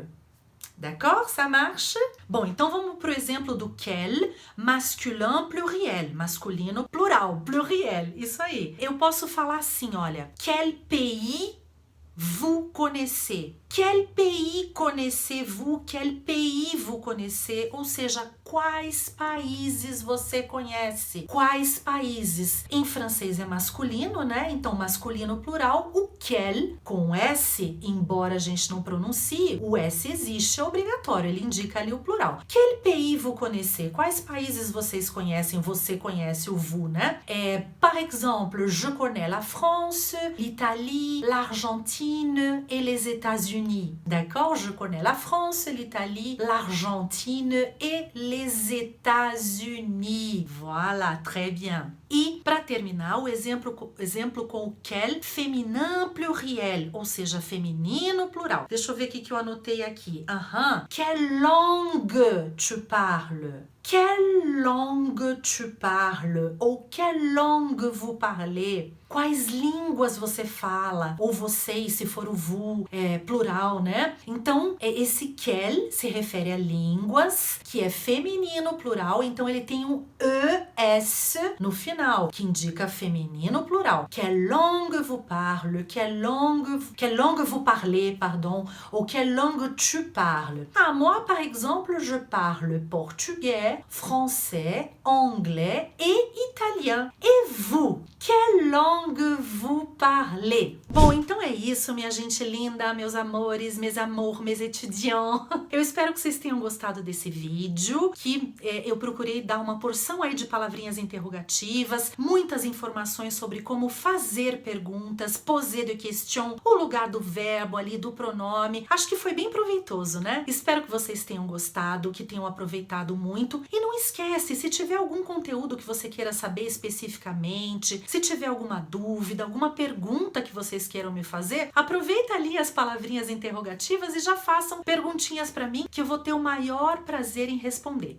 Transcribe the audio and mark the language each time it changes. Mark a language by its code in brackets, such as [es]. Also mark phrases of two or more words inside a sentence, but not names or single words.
[fr] D'accord? Ça marche? [pt] Bom, então vamos pro exemplo do quel, [fr] masculin pluriel, [pt] masculino plural, pluriel, isso aí. Eu posso falar assim, olha, [fr] quel pays vous connaissez? Quel pays connaissez-vous? Quel pays vous connaissez? [pt] Ou seja, quais países você conhece? Quais países? Em francês é masculino, né? Então, masculino plural. O quel, com S, embora a gente não pronuncie, o S existe, é obrigatório, ele indica ali o plural. [fr] Quel pays vous connaissez? [pt] Quais países vocês conhecem? Você conhece o vous, né? [fr] Par exemple, je connais la France, l'Italie, l'Argentine et les États-Unis. D'accord? Je connais la France, l'Italie, l'Argentine et les États-Unis. Voilà, très bien. [pt] E, para terminar, o exemplo com o quel, [fr] féminin pluriel, [pt] ou seja, feminino plural. Deixa eu ver o que eu anotei aqui. [fr] Quelle langue tu parles? Quelle langue tu parles? Ou quelle langue vous parlez? [pt] Quais línguas você fala? Ou vocês, se for o vous, plural, né? Então, esse quel se refere a línguas, que é feminino plural, então ele tem um ES no final, que indica feminino plural. [fr] Quelle langue vous parles? Quelle langue vous parlez, pardon? Ou quelle langue tu parles? Ah, moi, par exemple, je parle portugais, français, anglais et italien. Et vous, quelle langue vous parlez? [pt] Bom, então é isso, minha gente linda, meus amores, [fr] mes amours, mes étudiants. [pt] Eu espero que vocês tenham gostado desse vídeo, que eu procurei dar uma porção aí de palavrinhas interrogativas, muitas informações sobre como fazer perguntas, [fr] poser de question, [pt] o lugar do verbo ali, do pronome. Acho que foi bem proveitoso, né? Espero que vocês tenham gostado, que tenham aproveitado muito. E não esquece, se tiver algum conteúdo que você queira saber especificamente, se tiver alguma dúvida, alguma pergunta que vocês queiram me fazer, aproveita ali as palavrinhas interrogativas e já façam perguntinhas para mim que eu vou ter o maior prazer em responder.